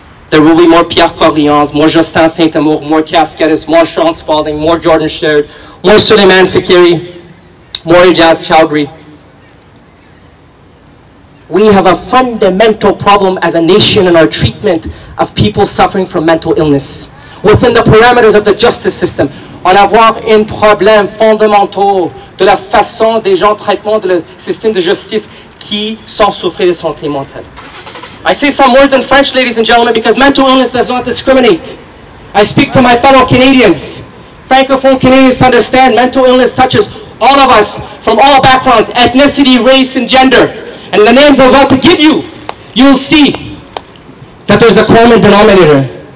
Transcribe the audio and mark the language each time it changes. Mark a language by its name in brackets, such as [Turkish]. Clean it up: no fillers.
[English] There will be more Pierre Corleans, more Justin Saint-Amour, more Cascadis, more Sean Spalding, more Jordan Sherrod, more Suleiman Fikiri, more Ijaz Chowdhury. We have a fundamental problem as a nation in our treatment of people suffering from mental illness. [French] Within the parameters of the justice system, on avoir un problème fondamental de la façon des gens traitement de le système de justice qui sont souffrent de santé mentale. [English] I say some words in French, ladies and gentlemen, because mental illness does not discriminate. I speak to my fellow Canadians, Francophone Canadians, to understand mental illness touches all of us from all backgrounds, ethnicity, race, and gender. And the names I'm about to give you, you will see that there's a common denominator.